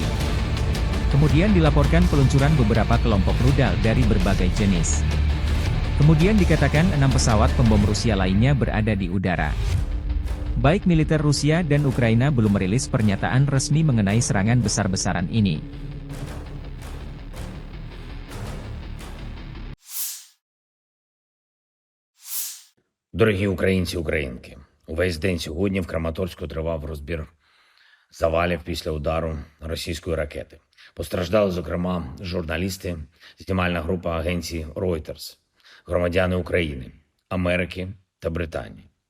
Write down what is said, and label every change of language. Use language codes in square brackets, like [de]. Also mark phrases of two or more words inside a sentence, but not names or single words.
[id] Kemudian dilaporkan peluncuran beberapa kelompok rudal dari berbagai jenis. Kemudian dikatakan 6 pesawat pembom Rusia lainnya berada di udara. Baik militer Rusia dan Ukraina belum merilis pernyataan resmi mengenai serangan besar-besaran ini. [uk] Дорогі українці і українки, увесь день сьогодні в Краматорську тривав розбір завалів після удару російської ракети. Постраждали, зокрема, журналісти, знімальна група агенції Reuters, громадяни України, Америки та Британії.